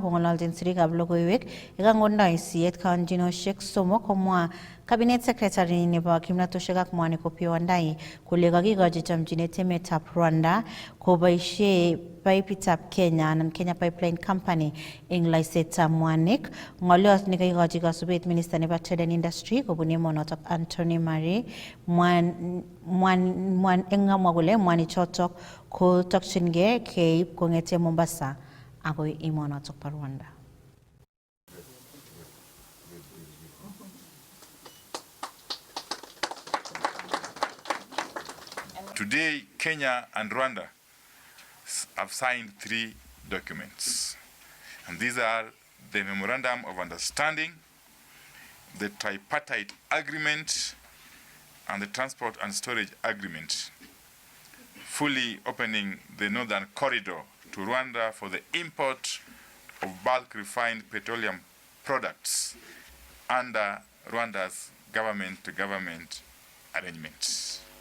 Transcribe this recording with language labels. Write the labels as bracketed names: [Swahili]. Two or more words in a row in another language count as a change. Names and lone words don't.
[Kalenjin] Kong'ololjin sirikab logoiwek yekangondoi siyet kauntinosiek somok, komwa [English] Cabinet Secretary [Kalenjin] nebo kimnatoshek ak mwanik Opiyo Wandayi kole kakikochi chomchinet emetab Rwanda koboisie paipitab Kenya anan Kenya Pipeline Company eng laisetab mwanik. Ng'olyot nekakikochi kasubet Minister nebo [English] Trade and Industry [Kalenjin] kobun emonotok Anthony Murray engamwa kole mwanichotok kotokchingei keib kong'ete Mombasa akoi emonotok bo Rwanda. [English] Today, Kenya and Rwanda have signed 3 documents. And these are the Memorandum of Understanding, the Tripartite Agreement, and the Transport and Storage Agreement, fully opening the northern corridor to Rwanda for the import of bulk refined petroleum products under Rwanda's government-to-government arrangements.